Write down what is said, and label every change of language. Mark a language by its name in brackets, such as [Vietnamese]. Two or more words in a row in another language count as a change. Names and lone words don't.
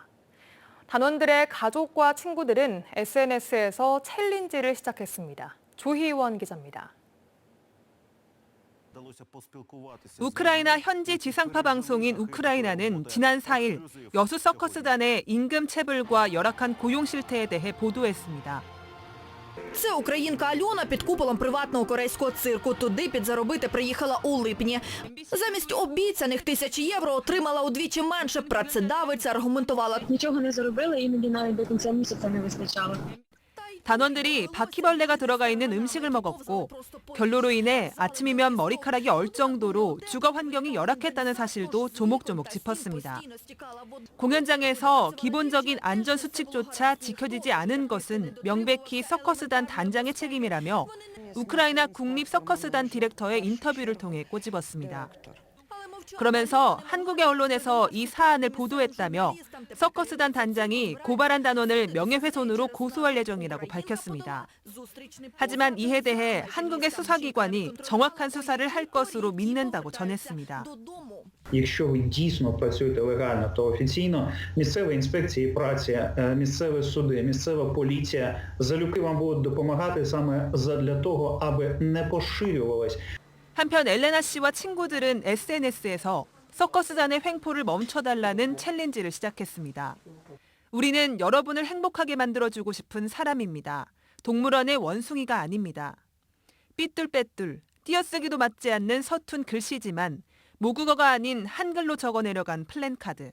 [Korean] 단원들의 가족과 친구들은 SNS에서 챌린지를 시작했습니다. 조희원 기자입니다. 우크라이나 현지 지상파 방송인 우크라이나는 지난 4일 여수 서커스단의 임금 체불과 열악한 고용 실태에 대해 보도했습니다. [Ukrainian] Це українка Альона під куполом приватного корейського цирку. Туди підзаробити приїхала у липні. Замість обіцяних 1000 євро отримала удвічі менше. Працедавиця аргументувала. Нічого не заробили, іноді навіть до кінця місяця не вистачало. [Korean] 단원들이 바퀴벌레가 들어가 있는 음식을 먹었고 결로로 인해 아침이면 머리카락이 얼 정도로 주거 환경이 열악했다는 사실도 조목조목 짚었습니다. 공연장에서 기본적인 안전 수칙조차 지켜지지 않은 것은 명백히 서커스단 단장의 책임이라며 우크라이나 국립 서커스단 디렉터의 인터뷰를 통해 꼬집었습니다. 그러면서 한국의 언론에서 이 사안을 보도했다며 서커스단 단장이 고발한 단원을 명예훼손으로 고소할 예정이라고 밝혔습니다. 하지만 이에 대해 한국의 수사기관이 정확한 수사를 할 것으로 믿는다고 전했습니다. [Ukrainian] Якщо ви дійсно працюєте легально, то офіційно місцеві інспекції праці, місцеві суди, місцева поліція залюбки вам будуть допомагати саме задля того, аби не поширювалось. [Korean] 한편 엘레나 씨와 친구들은 SNS에서 서커스단의 횡포를 멈춰달라는 챌린지를 시작했습니다. 우리는 여러분을 행복하게 만들어주고 싶은 사람입니다. 동물원의 원숭이가 아닙니다. 삐뚤빼뚤, 띄어쓰기도 맞지 않는 서툰 글씨지만 모국어가 아닌 한글로 적어내려간 플랜카드.